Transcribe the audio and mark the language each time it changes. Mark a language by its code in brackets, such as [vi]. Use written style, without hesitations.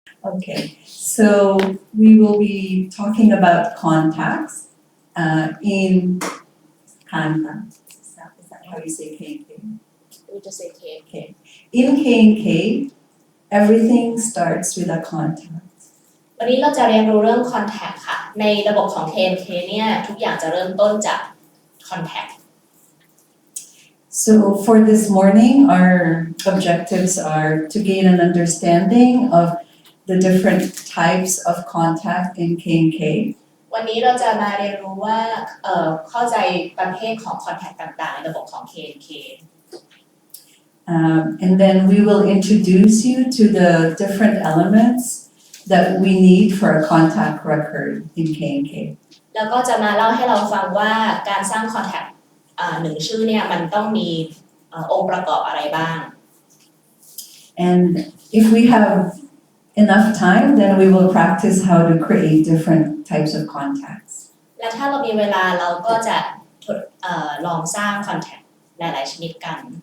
[en] Okay so we will be talking about contacts in Kanta is that how you say K&K? We just say K. Okay in K&K everything starts with a contact [th] วันนี้เราจะเรียนรู้เรื่อง contact ค่ะ ในระบบของ KNK เนี่ยทุกอย่างจะเริ่มต้นจาก contact [en] So for this morning, our objectives are to gain an understanding of the different types of contact in K&K. [th] วันนี้เราจะมาเรียนรู้ว่าเข้าใจประเภทของ contact ต่างๆในระบบของ KNK [en] And then we will introduce you to the different elements that we need for a contact record in K&K. [th] แล้วก็จะมาเล่าให้เราฟังว่าการสร้าง contact หนึ่งชื่อเนี่ยมันต้องมีองค์ประกอบอะไรบ้าง [en] And if we have enough time, then we will practice how to create different types of contacts. [th] และถ้าเรามีเวลาเราก็จะลองสร้าง contact หลายๆชนิดกัน